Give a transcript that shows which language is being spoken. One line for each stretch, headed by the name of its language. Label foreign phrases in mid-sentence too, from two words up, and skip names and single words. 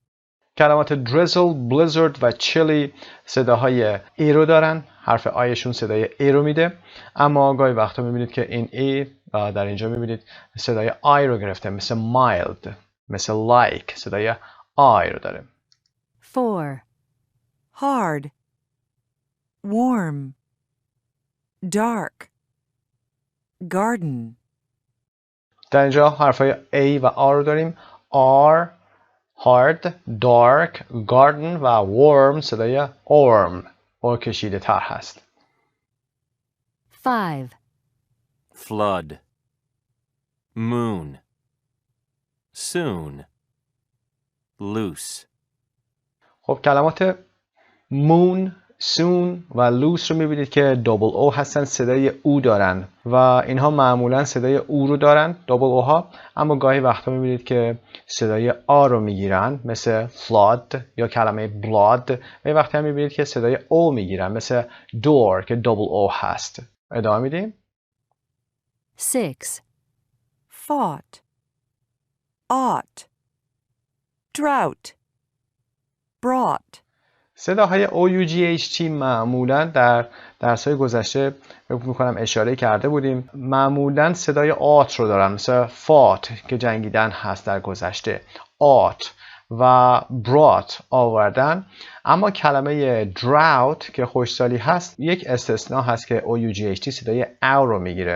Persian: کلمات
English: drizzle, blizzard
Persian: و chilly صداهای ای رو دارن، حرف آیشون صدای ای رو میده اما گاهی وقتا میبینید که این ای در اینجا میبینید صدای I رو گرفته، مثل mild، مثل like، صدای I رو داره. 4.
English: Hard, warm, dark, garden.
Persian: در اینجا حرفای A و R رو داریم.
English: R hard، dark، garden و warm صدای orm
Persian: کشیده تر هست.
English: 5. flood, moon, soon, loose.
Persian: خب کلمات moon، soon و loose رو میبینید که
English: double O
Persian: هستن، صدای او دارن و اینها معمولا صدای او رو دارن
English: double O
Persian: ها، اما گاهی وقتا میبینید که صدای آ رو میگیرن مثل flood یا کلمه blood، و وقتی هم میبینید که صدای او میگیرن مثل door که
English: double O
Persian: هست. ادامه میدیم. 6.
English: Fought, ought, drought, brought.
Persian: صداهای OUGHT معمولا در درس‌های گذشته فکر می‌کنم اشاره کرده بودیم، معمولا صدای آت رو دارن، مثل فات که جنگیدن هست در گذشته، آت و برات آوردن. اما کلمه drought که خشکسالی هست یک استثناء هست که OUGHT صدای او رو میگیره.